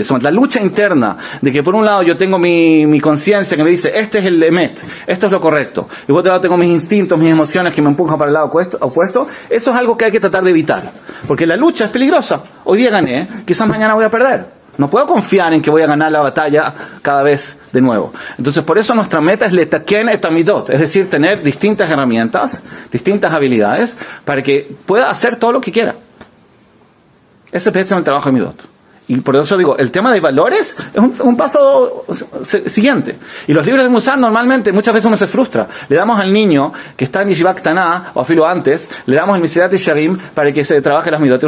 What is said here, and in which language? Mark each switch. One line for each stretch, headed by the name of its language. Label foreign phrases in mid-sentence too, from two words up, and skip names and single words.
Spanish: Somos la lucha interna de que por un lado yo tengo mi conciencia que me dice, este es el emet, esto es lo correcto. Y por otro lado tengo mis instintos, mis emociones que me empujan para el lado opuesto. Eso es algo que hay que tratar de evitar. Porque la lucha es peligrosa. Hoy día gané, quizás mañana voy a perder. No puedo confiar en que voy a ganar la batalla cada vez de nuevo. Entonces por eso nuestra meta es
Hebrew: לתקן את המידות,
Spanish: es decir, tener distintas herramientas, distintas habilidades, para que pueda hacer todo lo que quiera. Ese es el trabajo de Midot. Y por eso digo, el tema de valores es un paso siguiente. Y los libros de Musar normalmente, muchas veces uno se frustra. Le damos al niño que está en
Hebrew: ישיבה קטנה,
Spanish: o a filo antes, le damos el Mesirat Yesharim para que se trabaje las Midot.